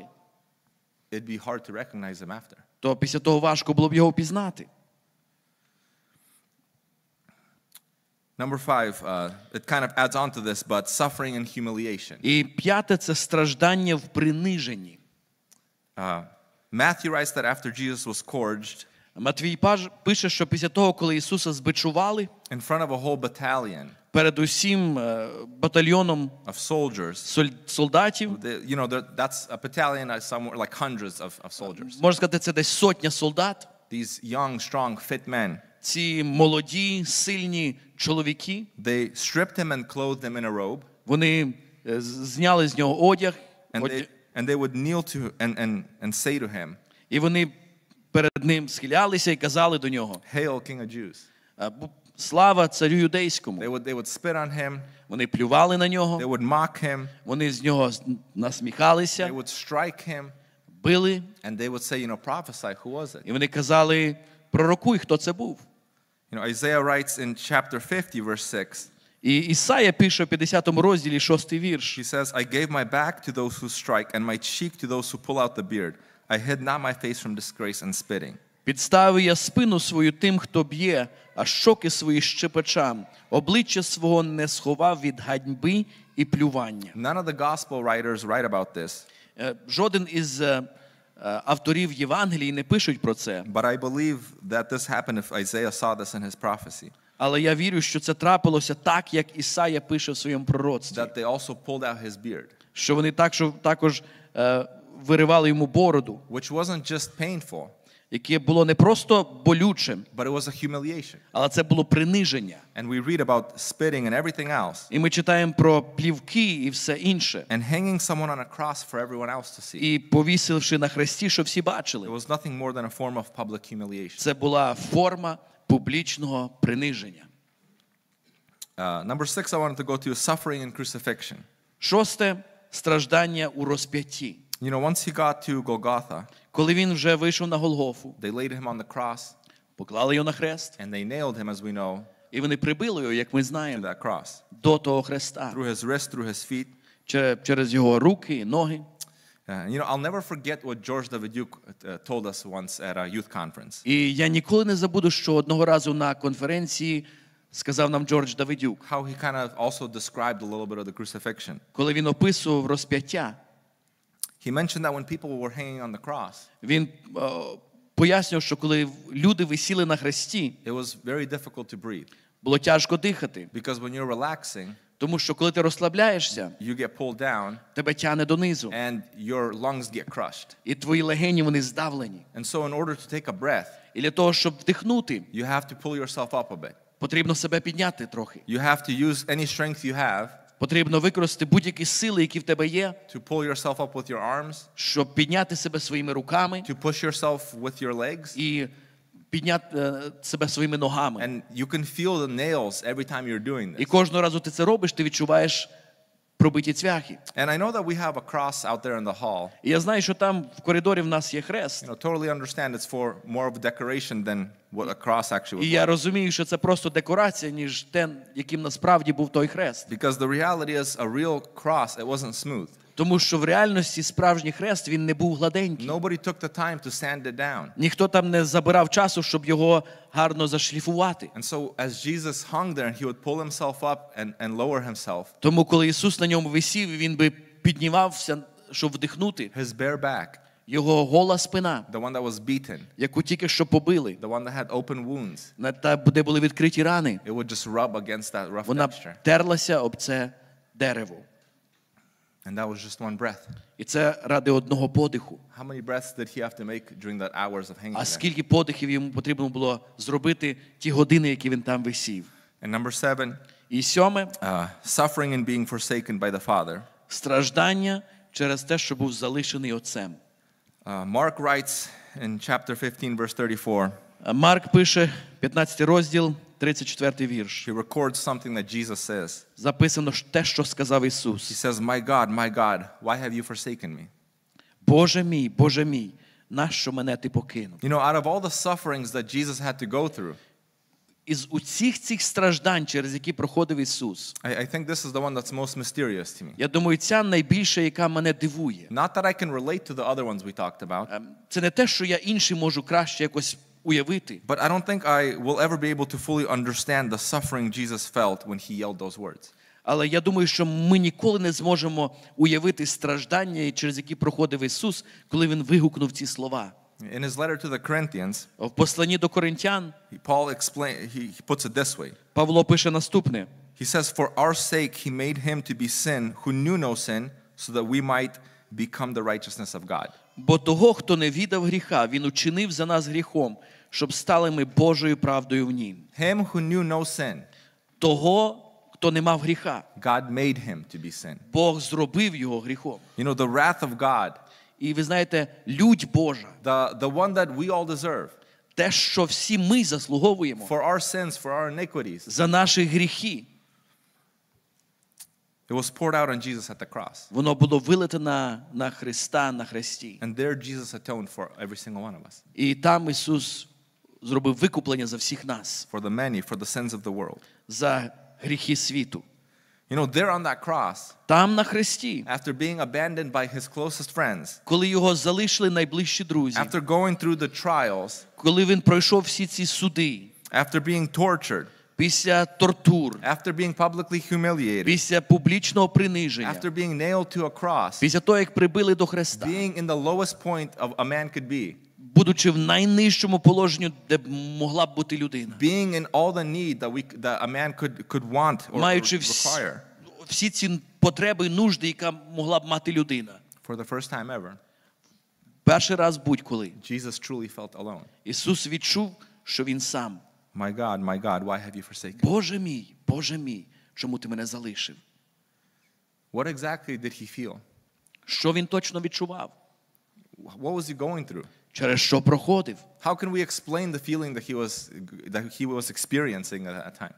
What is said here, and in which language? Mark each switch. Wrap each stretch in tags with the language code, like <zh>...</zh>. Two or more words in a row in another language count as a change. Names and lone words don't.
<en>it'd be hard to recognize him after.</en> <uk>то після того важко було б його впізнати.</uk> <en>Number 5, it kind of adds on to this, but suffering and humiliation.</en> <uk>І п'яте – це страждання в приниженні.</uk> <en>Matthew writes that after Jesus was scourged,</en> <uk>Матвій пише, що після того, коли Ісуса збичували,</uk> <en>in front of a whole battalion</en> <uk>перед усім батальйоном</uk> <en>of soldiers,</en> <uk>солдатів,</uk> <en>you know, that's a battalion somewhere like hundreds of soldiers.</en> <uk>можна сказати, це десь сотня солдат,</uk> <en>These young, strong, fit men,</en> <uk>ці молоді, сильні чоловіки,</uk> <en>they stripped him and clothed him in a robe.</en> <uk>вони зняли з нього одяг.</uk> <en>And they would kneel to and say to him,</en> <uk>І вони перед ним схилялися і казали до нього:</uk> <en>"Hail, King of Jews."</en> <uk>Слава царю юдейському.</uk> <en>They would spit on him.</en> <uk>Вони плювали на нього.</uk> <en>They would mock him.</en> <uk>Вони з нього насміхалися.</uk> <en>They would strike him.</en> <uk>Били.</uk> <en>And they would say, prophesy, who was it?</en> <uk>І вони казали: пророкуй, хто це був.</uk> <en>Isaiah writes in chapter 50, verse 6.</en> <uk>І Ісая пише в 50 розділі 6 вірш.</uk> <en>He says, I gave my back to those who strike and my cheek to those who pull out the beard. I hid not my face from disgrace and spitting.</en> <uk>Підставив я спину свою тим, хто б'є, а щоки свої щепечам. Обличчя свого не сховав від ганьби і плювання.</uk> <en>None of the gospel writers write about this.</en> <uk>Жоден із авторів Євангелії не пишуть про це.</uk> <en>But I believe that this happened if Isaiah saw this in his prophecy.</en> <uk>Але я вірю, що це трапилося так, як Ісая пише в своєму пророцтві.</uk> <en>That they also pulled out his beard.</en> <uk>Що вони також виривали йому бороду.</uk> <en>Which wasn't just painful.</en> <uk>Яке було не просто болючим,</uk> <en>but it was a humiliation.</en> <uk>Але це було приниження.</uk> <en>And we read about spitting and everything else.</en> <uk>І ми читаємо про плівки і все інше.</uk> <en>And hanging someone on a cross for everyone else to see.</en> <uk>І повісивши на хресті, щоб всі бачили.</uk> <en>It was nothing more than a form of public humiliation.</en> <uk>Це була форма публічного приниження.</uk> <en>Number 6 I wanted to go to is suffering and crucifixion.</en> <uk>Шосте – страждання у розп'ятті.</uk> <en>Once he got to Golgotha,</en> <uk>коли він вже вийшов на Голгофу,</uk> <en>they laid him on the cross,</en> <uk>поклали його на хрест,</uk> <en>and they nailed him, as we know,</en> <uk>і вони прибили його, як ми</uk> <en>to</en> <uk>знаємо,</uk> <en>that cross.</en> <uk>до того хреста,</uk> <en>Through his wrist, through his feet.</en> <uk>через його руки і ноги.</uk> <en>I'll never forget what George Davidiuk told us once at a youth conference.</en> <uk>І я ніколи не забуду, що одного разу на конференції сказав нам Джордж Давидюк.</uk> <en>How he kind of also described a little bit of the crucifixion.</en> <uk>Коли він описував розп'яття,</uk> <en>he mentioned that when people were hanging on the cross,</en> <uk>він пояснював, що коли люди висіли на хресті,</uk> <en>it was very difficult to breathe.</en> <uk>Було тяжко дихати.</uk> <en>Because when you're relaxing,</en> <uk>тому що коли ти розслабляєшся,</uk> <en>you get pulled down,</en> <uk>тебе тягне донизу.</uk> <en>And your lungs get crushed.</en> <uk>І твої легені, вони здавлені.</uk> <en>And so in order to take a breath,</en> <uk>і для того, щоб вдихнути,</uk> <en>you have to pull yourself up a bit.</en> <uk>Потрібно себе підняти трохи.</uk> <en>You have to use any strength you have.</en> <uk>Потрібно використати будь-які сили, які в тебе є.</uk> <en>To pull yourself up with your arms.</en> <uk>Щоб підняти себе своїми руками.</uk> <en>To push yourself with your legs.</en> <uk>І підняти себе своїми ногами.</uk> <en>And you can feel the nails every time you're doing this.</en> <uk>І кожного разу ти це робиш, ти відчуваєш пробиті цвяхи.</uk> <en>And I know that we have a cross out there in the hall.</en> <uk>І я знаю, що там в коридорі в нас є хрест.</uk> <en>Totally understand it's for more of a decoration than what a cross actually was.</en> <uk>І я розумію, що це просто декорація, ніж те, яким насправді був той хрест.</uk> <en>Because the reality is a real cross, it wasn't smooth.</en> <uk>Тому що в реальності справжній хрест, він не був гладенький.</uk> <en>Nobody took the time to sand it down.</en> <uk>Ніхто там не забирав часу, щоб його гарно зашліфувати.</uk> <en>And so as Jesus hung there, he would pull himself up and lower himself.</en> <uk>Тому коли Ісус на ньому висів, він би піднімався, щоб вдихнути.</uk> <en>His bare back.</en> <uk>Його гола спина,</uk> <en>the one that was beaten,</en> <uk>яку тільки що побили,</uk> <en>the one that had open wounds,</en> <uk>де були відкриті рани,</uk> <en>it would just rub against that rough</en> <uk>вона</uk> <en>texture.</en> <uk>терлася об це дерево.</uk> <en>And that was just one breath.</en> <uk>І це ради одного подиху.</uk> <en>How many breaths did he have to make during that hours of hanging</en> <uk>А</uk> <en>there?</en> <uk>скільки подихів йому потрібно було зробити ті години, які він там висів?</uk> <en>And number 7,</en> <uk>І сьоме,</uk> <en>suffering and being forsaken by the Father.</en> <uk>Страждання через те, що був залишений Отцем.</uk> <en>Mark writes in chapter 15, verse 34.</en> <uk>Марк пише, 15 розділ, 34 вірш.</uk> <en>He records something that Jesus says.</en> <uk>Записано те, що сказав</uk> <en>He</en> <uk>Ісус.</uk> <en>says, my God, why have you forsaken me?</en> <uk>Боже мій, нащо мене ти покинув?</uk> <en>Out of all the sufferings that Jesus had to go through,</en> <uk>Із усіх цих страждань, через які проходив Ісус,</uk> <en>I think this is the one that's most mysterious to me.</en> <uk>я думаю, ця найбільша, яка мене дивує.</uk> <en>Not that I can relate to the other ones we talked about.</en> <uk>Це не те, що я інші можу краще якось уявити.</uk> <en>But I don't think I will ever be able to fully understand the suffering Jesus felt when he yelled those words.</en> <uk>Але я думаю, що ми ніколи не зможемо уявити страждання, через які проходив Ісус, коли Він вигукнув ці слова.</uk> <en>In his letter to the Corinthians,</en> <uk>В посланні до Коринтян</uk> <en>Paul he puts it this way.</en> <uk>Павло пише наступне.</uk> <en>He says, for our sake he made him to be sin who knew no sin, so that we might become the righteousness of God.</en> <uk>Бо того, хто не віддав гріха, він учинив за нас гріхом, щоб стали ми Божою правдою в нім.</uk> <en>Him who knew no sin.</en> <uk>Того, хто не мав гріха.</uk> <en>God made him to be sin.</en> <uk>Бог зробив його гріхом.</uk> <en>You know, the wrath of God,</en> <uk>І ви знаєте, лють Божа,</uk> <en>the one that we all deserve,</en> <uk>те, що всі ми заслуговуємо</uk> <en>for our sins, for our iniquities,</en> <uk>за наші гріхи,</uk> <en>it was poured out on Jesus at the cross.</en> <uk>воно було вилите на Христа, на хресті.</uk> <en>And there Jesus atoned for every single one of us.</en> <uk>І там Ісус зробив викуплення за всіх нас,</uk> <en>For the many, for the sins of the world.</en> <uk>за гріхи світу.</uk> <en>You know, there on that cross,</en> <uk>Там на хресті,</uk> <en>after being abandoned by his closest friends,</en> <uk>коли його залишили найближчі друзі,</uk> <en>after going through the trials,</en> <uk>коли він пройшов всі ці суди,</uk> <en>after being tortured,</en> <uk>після тортур,</uk> <en>after being publicly humiliated,</en> <uk>після публічного приниження,</uk> <en>after being nailed to a cross,</en> <uk>після того, як прибили до хреста,</uk> <en>being in the lowest point of a man could be,</en> <uk>будучи в найнижчому положенні, де б могла б бути людина,</uk> <en>being in all the need that a man could want or</en> <uk>маючи</uk> <en>require,</en> <uk>всі ці потреби і нужди, яка могла б мати людина.</uk> <en>for the first time ever,</en> <uk>Перший раз будь-коли</uk> <en>Jesus truly felt alone.</en> <uk>Ісус відчув, що Він сам.</uk> <en>My God, why have you forsaken me?</en> <uk>Боже мій, чому ти мене залишив?</uk> <en>What exactly did he feel?</en> <uk>Що він точно відчував?</uk> <en>What was he going through?</en> <uk>Через що проходив?</uk> <en>How can we explain the feeling that he was experiencing at that time?</en>